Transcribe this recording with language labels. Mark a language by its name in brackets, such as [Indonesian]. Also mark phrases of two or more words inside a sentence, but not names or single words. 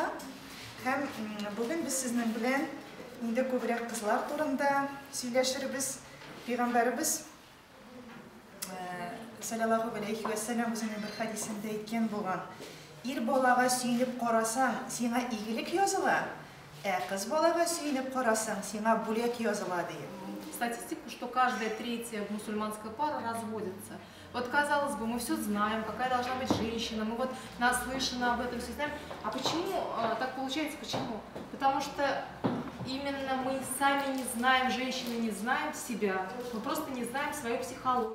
[Tatar] Һәм бүген без сезнең белән инде күбрәк кызлар турында сөйләшербез. Пәйгамбәрбез [Arabic] صلى الله عليه وسلم [Tatar] үзенең бер хадисендә әйткән булган: ир балага сөйнеп карасаң, сиңа игелек языла, кыз балага сөйнеп карасаң, сиңа бүләк языла дип. [Russian] Статистику, что каждая третья мусульманская пара разводится. Вот, казалось бы, мы все знаем, какая должна быть женщина, мы вот наслышаны об этом, все знаем. А почему так получается? Почему? Потому что именно мы сами не знаем, женщины не знаем себя, мы просто не знаем свою психологию.